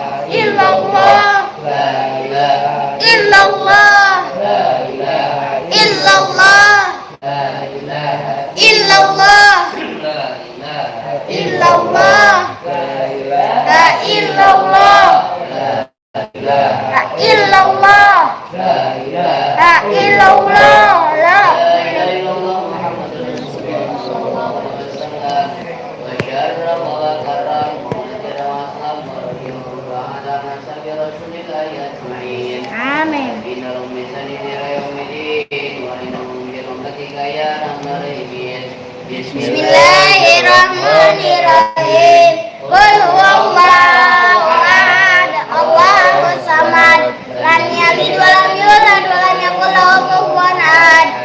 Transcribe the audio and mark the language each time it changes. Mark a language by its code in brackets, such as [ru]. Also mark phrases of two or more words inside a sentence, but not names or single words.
[ar] إلا الله، لا إله إلا الله، لا إله إلا الله، لا إله إلا الله، لا إله إلا الله، لا إله إلا الله، لا إله إلا الله، لا إله إلا الله، لا إله إلا الله، محمد رسول الله صلى الله عليه وسلم. وشرف وكرم آمين. بسم الله الرحمن الرحيم. قل هو الله أحد، الله الصمد، لم يلد ولم يولد ولم يكن له كفوا أحد.